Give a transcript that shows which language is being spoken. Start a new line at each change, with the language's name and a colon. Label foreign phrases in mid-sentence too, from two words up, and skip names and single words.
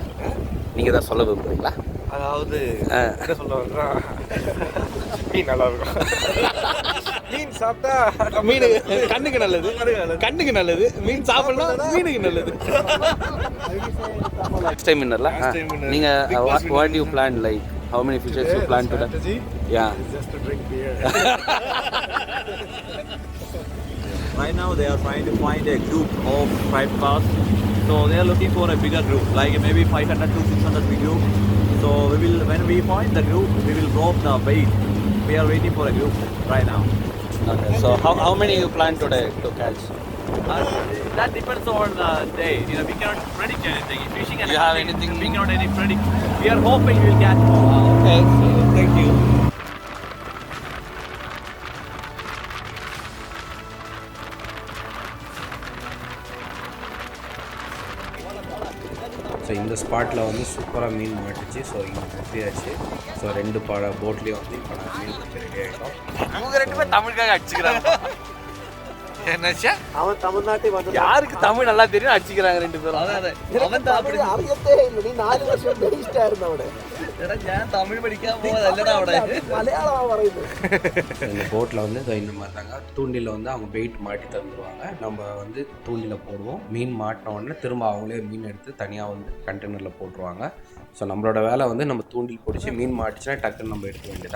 Tamil: நீங்கள் தான் சொல்ல விரும்புகிறீங்களா? அதாவது என்ன சொல்ல வர்றா, மீன் நல்லா இருக்கும். மீன் சாப்பிட்டா மீன் கண்ணுக்கு நல்லது, கண்ணுக்கு நல்லது. மீன் சாப்பிடலாம், மீனுக்கு நல்லது.
English: next time
Tamil: இன்னர்ல நீங்கள்
English: what you plan, like how many fishes you plan today? Yeah, just to drink beer. Right now they are trying to find a group of 5 cars. So they are looking for a bigger group, like maybe 500 to 600 big group. So we will, when we find the group, we will drop the bait. We are waiting for a group right now. Okay. So how many you plan today to catch? That depends on the day. We cannot predict anything. Fishing and You have hunting, anything? we cannot any predict. We are hoping we'll catch more. Okay. So thank you.
Tamil: ஸோ இந்த ஸ்பாட்டில் வந்து சூப்பராக மீன் மாட்டுச்சு. ஸோ இங்கே நிறுத்தியாச்சு. ஸோ 2 போட்லேயும் வந்து இப்போ நான் மீன் பிடிச்சி ரெடி ஆகிட்டோம். அவங்க 2 பேரும் தமிழுக்காக அடிச்சுக்கிறாங்க. என்னச்சா? அவன் தமிழ்நாட்டை வந்து யாருக்கு தமிழ் நல்லா தெரியும் அடிச்சுக்கிறாங்க 2 பேரும். அவன் தமிழ் அறியத்தே இல்லை. நீ 4 வருஷம் பெரிஸ்டா இருந்தவனே.
Malayalam: ഞാൻ തമിഴ് പഠിക്കാൻ പോയതല്ലടാ അവിടെ.
Tamil: மலையாளமா പറയുது. இந்த போட்டில் வந்து இந்த மாதிரி தாங்க தூண்டில் வந்து அவங்க வெயிட் மாட்டி தந்துடுவாங்க. நம்ம வந்து தூண்டில் போடுவோம். மீன் மாட்டின உடனே திரும்ப அவங்களே மீன் எடுத்து தனியாக வந்து கண்டெய்னரில் போட்டுருவாங்க. ஸோ நம்மளோட வேலை வந்து நம்ம தூண்டில் பிடிச்சி மீன் மாட்டிச்சுன்னா டக்குன்னு நம்ம எடுக்க வேண்டியதான்.